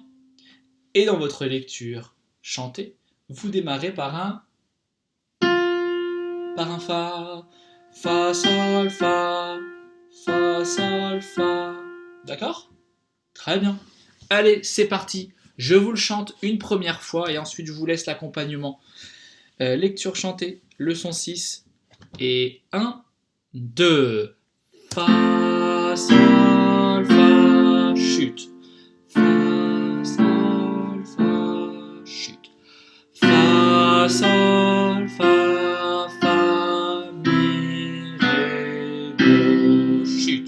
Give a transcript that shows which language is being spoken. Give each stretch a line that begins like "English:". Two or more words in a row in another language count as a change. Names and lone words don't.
French: Et dans votre lecture chantée, vous démarrez par un Fa, Fa, Sol, Fa, Fa, Sol, Fa. D'accord ? Très bien. Allez, c'est parti. Je vous le chante une première fois et ensuite je vous laisse l'accompagnement. Lecture chantée, leçon 6. Et 1, 2. Fa, Sol, Fa, chute. Fa, Sol, Fa, chute. Fa, Sol, Fa, Fa, Mi, Ré, Do, chute.